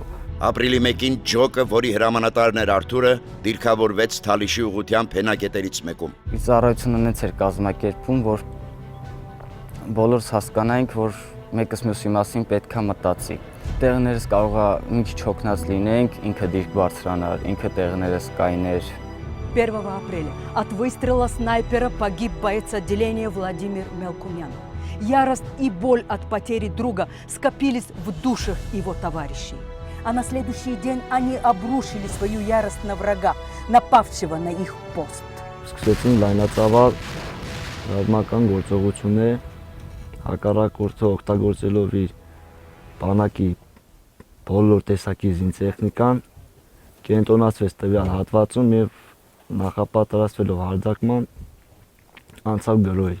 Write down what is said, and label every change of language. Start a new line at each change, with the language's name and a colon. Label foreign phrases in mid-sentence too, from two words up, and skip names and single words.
Armenian: Ապրիլի 1-ին ջոկը, որի հրամանատարն էր Արտուրը, դիրքավորվեց Թալիշի ուղղությամբ հենակետերից մեկում։ Իր ծառայությունը նենց էր կազմակերպվում, որ բոլորս հասկանայինք, որ մեկս մյուսի մասին պետք է մտածի։ Տեղներս կարող է մի քիչ հոգնած լինենք, ինքը դիրք բարձրանար, ինքը տեղներս կայներ։
Russian: 1 апреля от выстрела снайпера погиб боец отделения Владимир Мелкумян. Ярость и боль от потери друга скопились в душах его товарищей. А на следующий день они обрушили свою ярость на врага, напавшего на их пост.
Armenian: Սկսեցին լայնածավալ ռազմական գործողություններ, հակառակորդը օգտագործելով իր բանակի բոլոր տեսակի զինտեխնիկան, կենտրոնացվեց տվյալ հատվածում եւ նախապատրաստվելով հարձակման անցավ գրոհի։